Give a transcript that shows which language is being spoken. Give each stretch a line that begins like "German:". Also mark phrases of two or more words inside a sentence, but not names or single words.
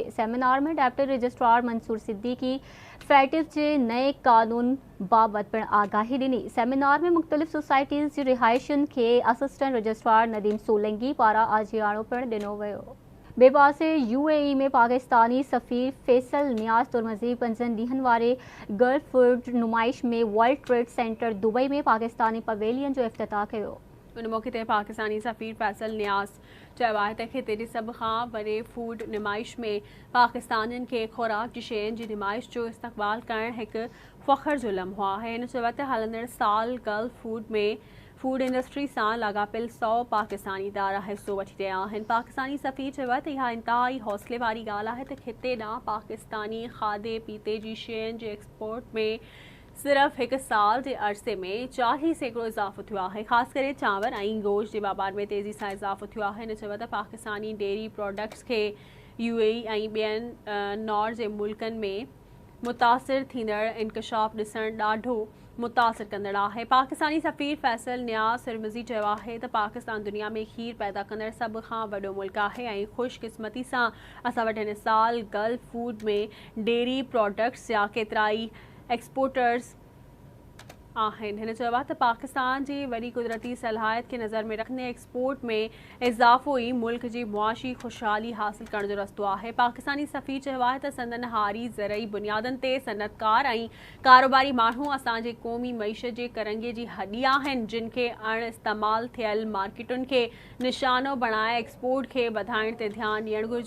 Sindhi: सेमिनार में
English: deputy registrar
Sindhi: मंसूर सिद्दीकी फैटिफ जे नए कानून बाबति पिणु आगाही ॾिनी। सेमिनार में मुख़्तलिफ़ सोसाइटीज़ जी रिहायशुनि खे
English: assistant registrar
Sindhi: नदीम सोलंगी पारां आजियाणो पिणु ॾिनो वियो। ॿिए पासे UAE में पाकिस्तानी सफ़ीर फैसल नियाज़ तुर्मज़ी 5 ॾींहनि वारे गल्फ फूड नुमाइश में वर्ल्ड ट्रेड सेंटर दुबई में पाकिस्तानी पवेलियन जो इफ़्तिताह कयो। उन मौक़े ते पाकिस्तानी सफ़ीर फैसल नियाज़ चयो आहे त ख़िते जे सभ खां वॾे फूड नुमाइश में पाकिस्तानियुनि खे खुराक जी शयुनि जी नुमाइश जो इस्तक़बाल करणु हिकु फ़ख्र जो लम्हो आहे। हिन चयो त हलंदड़ साल गल्फ फूड में
English: food industry
Sindhi: सां लाॻापियल 100 पाकिस्तानी इदारा हिसो वठी रहिया आहिनि। पाकिस्तानी सफ़ीर चयो त इहा इंतहाई हौसले वारी ॻाल्हि आहे त ख़िते ॾांहुं पाकिस्तानी खाधे पीते जी शयुनि जे एक्सपोर्ट में सिर्फ़ हिकु साल जे अरसे में 40% इज़ाफ़ो थियो आहे। ख़ासि करे चांवर ऐं गोश्त जे वापार में तेज़ी सां इज़ाफ़ो थियो आहे। हिन चयो त पाकिस्तानी
English: dairy products
Sindhi: खे UAE ऐं ॿियनि नॉर जे मुल्कनि में मुतासिर थींदड़ इंकशाफ ॾिसणु ॾाढो मुतासिर कंदड़ आहे। पाकिस्तानी सफ़ीर फैसल नियाज़ तुर्मज़ी चयो आहे त पाकिस्तान दुनिया में खीर पैदा कंदड़ सभ खां वॾो मुल्क आहे ऐं ख़ुशकिस्मती सां असां वटि हिन साल गल्फ फूड में
English: dairy products
Sindhi: जा केतिरा ई एक्सपोर्टर्स आहिनि। हिन चयो आहे त पाकिस्तान जी वॾी कुदरती सलाहियत खे नज़र में रखंदे एक्सपोर्ट में इज़ाफ़ो ई मुल्क जी मुआशी ख़ुशहाली हासिल करण जो रस्तो आहे। पाकिस्तानी सफ़ीर चयो आहे त संदन हारी ज़रई बुनियादनि ते सनअतकार ऐं कारोबारी माण्हू असांजे क़ौमी मईशत जे करंगे जी हॾी आहिनि, जिन खे अण इस्तेमालु थियल मार्केटुनि खे निशानो बणाए एक्सपोर्ट खे वधाइण ते ध्यानु ॾियणु घुरिजे।